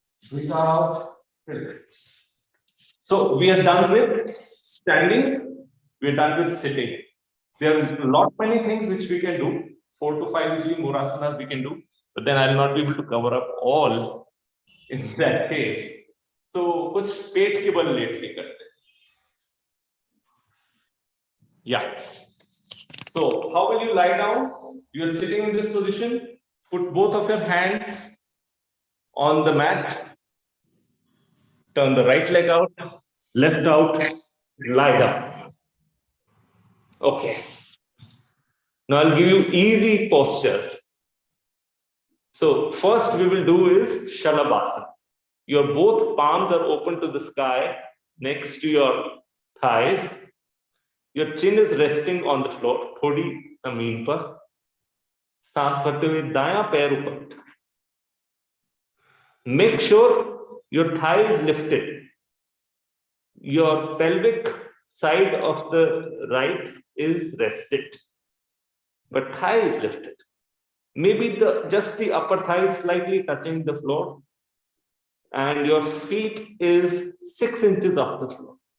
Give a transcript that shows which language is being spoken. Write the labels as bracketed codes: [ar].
[en] Breathe out, relax. So we are done with standing. We are done with sitting. There are many things which we can do. 4 to 5 easily more asanas we can do. But then I will not be able to cover up all in that case. [hi] So कुछ पेट के बल late के करते हैं. [en] Yeah. So how will you lie down? You are sitting in this position. Put both of your hands on the mat. Turn the right leg out, left out, lie down. Okay. Now I'll give you easy postures. So first we will do is Shavasana. Your both palms are open to the sky next to your thighs. Your chin is resting on the floor, [hi] थोड़ी जमीन पर. सांस भरते हुए दायां पैर ऊपर उठाएं. [en] Make sure your thigh is lifted. Your pelvic side of the right is rested, but thigh is lifted. Maybe just the upper thigh is slightly touching the floor, and your feet is 6 inches off the floor.